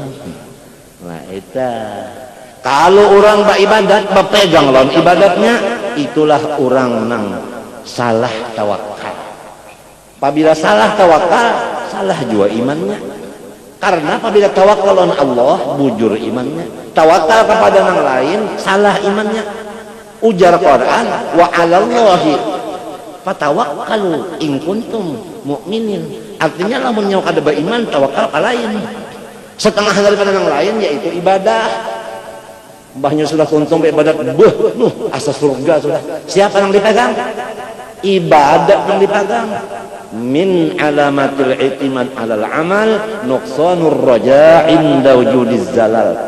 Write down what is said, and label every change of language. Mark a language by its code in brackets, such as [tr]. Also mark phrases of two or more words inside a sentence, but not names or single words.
[bjn] Nah itu kalau orang beribadat berpegang lawan ibadatnya, itulah orang nang salah tawakal. Apabila salah tawakal, salah juga imannya. Karena apabila tawakal on Allah, bujur imannya. Tawakal kepada orang lain, salah imannya. Ujar Quran, [ar] وعلى الله فتوكلوا إن كنتم مؤمنين. [bjn] Artinya lamun nyawa kada beriman, tawakal ka lain. Setengah daripada yang lain yaitu ibadah. Mbahnya sudah tuntung ibadat, asa surga sudah. Siapa yang dipegang? Ibadat yang dipegang. [ar] من علامة الاعتماد على العمل نقصان الرجاء عند وجود الزلل.